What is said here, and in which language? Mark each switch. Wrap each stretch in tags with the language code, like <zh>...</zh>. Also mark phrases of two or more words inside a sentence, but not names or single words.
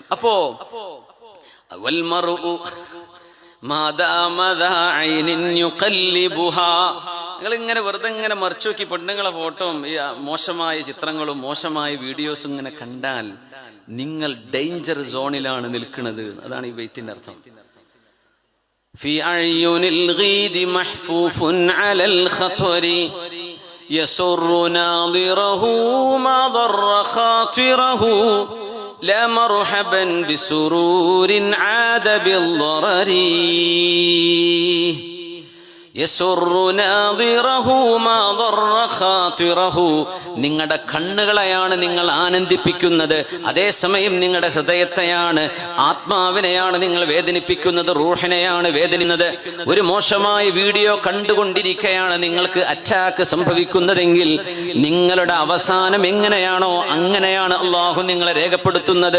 <ml>അപ്പോ നിങ്ങൾ ഇങ്ങനെ വെറുതെ ഇങ്ങനെ മറിച്ചു നോക്കി പെണ്ണുങ്ങളെ ഫോട്ടോയും ഈ മോശമായ ചിത്രങ്ങളും മോശമായ വീഡിയോസും ഇങ്ങനെ കണ്ടാൽ നിങ്ങൾ</ml> <en>danger zone</en> <ml>നിൽക്കുന്നത്. അതാണ് ഈ ബൈത്തിന്റെ അർത്ഥം.</ml> <ar>في عيون الغيد محفوف على الخطر يسر ناظره ما ضر خاطره لا مرحبا بسرور عاد بالضرر</ar> <ml>നിങ്ങളുടെ കണ്ണുകളെയാണ് നിങ്ങൾ ആനന്ദിപ്പിക്കുന്നത്, അതേസമയം നിങ്ങളുടെ ഹൃദയത്തെയാണ്, ആത്മാവിനെയാണ് നിങ്ങൾ വേദനിപ്പിക്കുന്നത്, റൂഹിനെയാണ് വേദനിക്കുന്നത്. ഒരു മോശമായ വീഡിയോ കണ്ടുകൊണ്ടിരിക്കുകയാണ് നിങ്ങൾക്ക് അറ്റാക്ക് സംഭവിക്കുന്നതെങ്കിൽ നിങ്ങളുടെ അവസാനം എങ്ങനെയാണോ അങ്ങനെയാണ് അല്ലാഹു നിങ്ങളെ രേഖപ്പെടുത്തുന്നത്.</ml>